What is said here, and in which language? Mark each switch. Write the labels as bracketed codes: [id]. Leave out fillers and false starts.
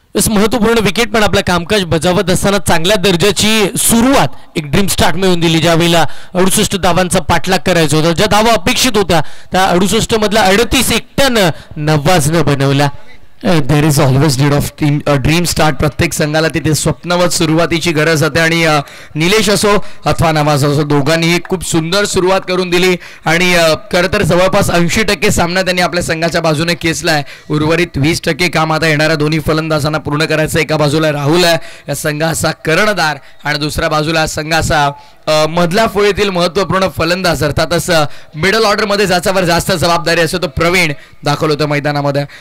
[mr] महत्वपूर्ण विकेट पण आपलं कामकाज बजावत असताना चांगल्या दर्जाची सुरुवात एक ड्रीम स्टार्ट मिळून दिली. ज्यावेळेला 68 धावांचा पाठलाग करायचा होता, ज्या धावा अपेक्षित होत्या त्या 68 मधला 38 एकट्यानं नवाजनं बनवला. [en] There is always need of dream start. [mr] प्रत्येक संघाला तिथे स्वप्नवत सुरुवातीची गरज होते आणि निलेश असो अथवा नवाज असो दोघांनीही खूप सुंदर सुरुवात करून दिली आणि खरं तर जवळपास 80% सामना त्यांनी आपल्या संघाच्या बाजूने खेचलाय. उर्वरित 20% काम आता येणाऱ्या दोन्ही फलंदाजांना पूर्ण करायचं. एका बाजूला राहुल आहे या संघाचा कर्णधार आणि दुसऱ्या बाजूला संघाचा मधल्या फळीतील महत्वपूर्ण फलंदाज, अर्थातच मिडल ऑर्डरमध्ये ज्याच्यावर जास्त जबाबदारी असते तो प्रवीण दाखल होतं मैदानामध्ये.